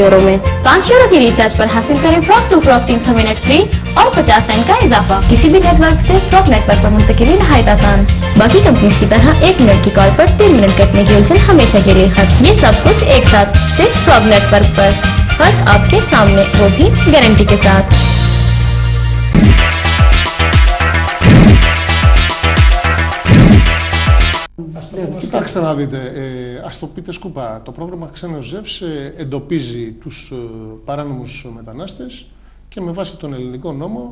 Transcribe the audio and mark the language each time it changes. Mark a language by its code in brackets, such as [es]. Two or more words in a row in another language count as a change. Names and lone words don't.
[ur] 5 یورو کی ریچارج پر حاصل کریں فراک ٹو فراک 300 منٹ فری اور 50 سینٹ کا اضافہ. کسی بھی نیٹ ورک سے فراک نیٹ ورک پر منتقلی نہایت آسان۔ باقی کمپنیز کی طرح 1 منٹ کی کال پر 3 منٹ کٹنے کی الجھن ہمیشہ کے لیے ختم. یہ سب کچھ ایک ساتھ صرف فراک نیٹ ورک پر۔ فرق آپ کے سامنے، وہ بھی گارنٹی کے ساتھ. [el] Κοιτάξτε να δείτε, ας το πείτε σκουπά. Το πρόγραμμα Ξένος ΖΕΒΣ εντοπίζει τους παράνομους μετανάστες και με βάση τον ελληνικό νόμο...